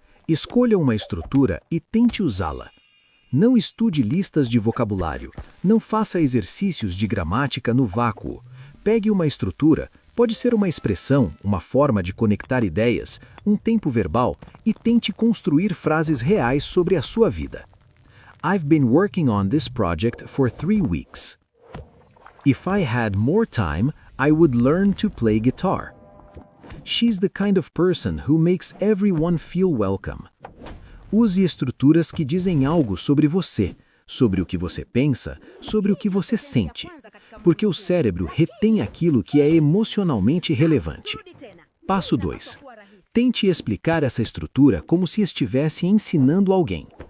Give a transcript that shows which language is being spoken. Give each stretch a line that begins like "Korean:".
Portuguese: Escolha uma estrutura e tente usá-la. Não estude listas de vocabulário, não faça exercícios de gramática no vácuo. Pegue uma estrutura, pode ser uma expressão, uma forma de conectar ideias, um tempo verbal, e tente construir frases reais sobre a sua vida.
English: I've been working on this project for 3 weeks. If I had more time, I would learn to play guitar. She's the kind of person who makes everyone feel welcome.
Portuguese: Use estruturas que dizem algo sobre você, sobre o que você pensa, sobre o que você sente. Porque o cérebro retém aquilo que é emocionalmente relevante. Passo 2. Tente explicar essa estrutura como se estivesse ensinando alguém.